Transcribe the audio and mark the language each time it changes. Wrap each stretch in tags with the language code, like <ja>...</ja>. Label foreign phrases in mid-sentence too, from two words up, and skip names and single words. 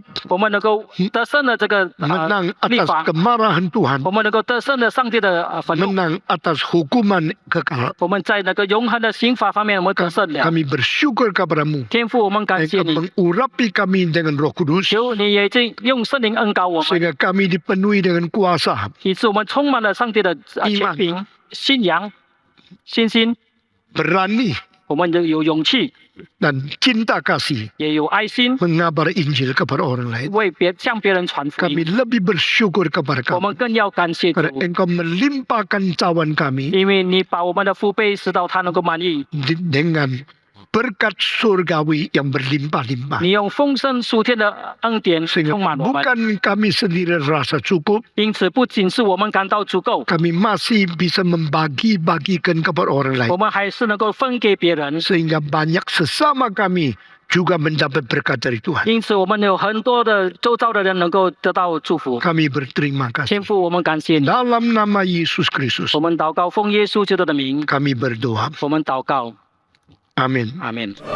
<zh>我们能够得胜了这个</zh> <id>Menang</id> <zh>立</zh> <id>atas</id> <zh>法，</zh> <id>kemarahan Tuhan.</id> <zh>我们能够得胜了上帝的愤怒，</zh> <id>Menang atas hukuman kekal.</id> <zh>我们在那个永恒的刑法方面我们得胜了。</zh> <id>Kami bersyukur kepadamu.</id> <zh>天父，我们感谢</zh> <id>Engkau</id> <zh>你，</zh> <id>mengurapi kami dengan Roh Kudus.</id> <zh>求你也已经用圣灵恩膏我们，</zh> <id>Sehingga kami dipenuhi dengan kuasa,</id> <zh>以致我们充满了上帝的权柄、信仰、信心，</zh> <id>berani</id> <zh>我们有勇气，</zh> <id>dan cinta kasih</id> <zh>也有爱心，</zh> <id>mengabar Injil kepada orang lain.</id> <zh>向别人传福</zh> <id>Kami</id> <zh>音。</zh> <id>lebih bersyukur kepada</id> <zh>我</zh> <id>kamu.</id> <zh>们更要感谢主，</zh> <id>Karena engkau melimpahkan cawan kami</id> <zh>因为你把我们的福杯使到他能够满意，</zh> <id>dengan berkat surgawi yang berlimpah-limpah.</id> <zh>你用丰盛属天的恩典</zh> <id>Sehingga</id> <zh>充满我们。</zh> <id>bukan kami sendiri rasa cukup,</id> <zh>因此，不仅是我们感到足够，</zh> <id>kami masih bisa membagi-bagikan kepada orang</id> <zh>我</zh> <id>lain.</id> <zh>们还是能够分给别人。</zh> <id>Sehingga banyak sesama kami juga mendapat berkat dari Tuhan.</id> <zh>因此，我们有很多的周遭的人能够得到祝福。</zh> <id>Kami berterima</id> <zh>天</zh> <id>kasih.</id> <zh>父，我们感谢你，</zh> <id>Dalam nama Yesus Kristus,</id> <zh>我们祷告奉耶稣基督的名，</zh> <id>kami berdoa.</id> <zh>我们祷告，</zh> <id>Amin.</id> <zh>阿门。</zh>